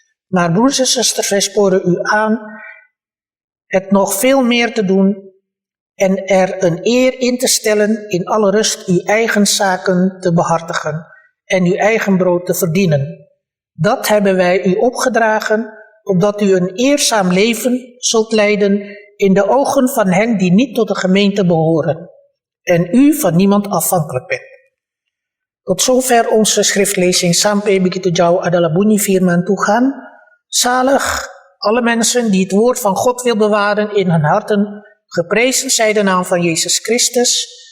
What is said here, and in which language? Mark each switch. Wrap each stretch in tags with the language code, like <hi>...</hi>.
<nl>Maar broeders en zusters, wij sporen u aan het nog veel meer te doen en er een eer in te stellen in alle rust uw eigen zaken te behartigen en uw eigen brood te verdienen. Dat hebben wij u opgedragen, opdat u een eerzaam leven zult leiden in de ogen van hen die niet tot de gemeente behoren en u van niemand afhankelijk bent. Tot zover onze schriftlezing.</nl> <id>Sampai begitu jauh adalah bunyi firman Tuhan.</id> <nl>Zalig alle mensen die het woord van God wil bewaren in hun harten. Geprezen zij de naam van Yesus Kristus.</nl>